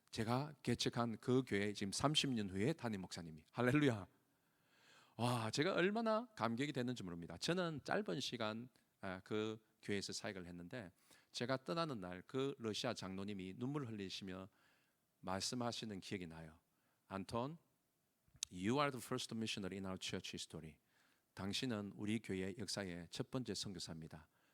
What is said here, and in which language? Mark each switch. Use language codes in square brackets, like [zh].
[ko] 제가 개척한 그 교회 지금 30년 후에 담임 목사님이. 할렐루야. 와, 제가 얼마나 감격이 됐는지 모릅니다. 저는 짧은 시간 그 교회에서 사역을 했는데 제가 떠나는 날 그 러시아 장로님이 눈물 흘리시며 말씀하시는 기억이 나요. [en] 안톤, you are the first missionary in our church history. [ko] 당신은 우리 교회 역사의 첫 번째 선교사입니다.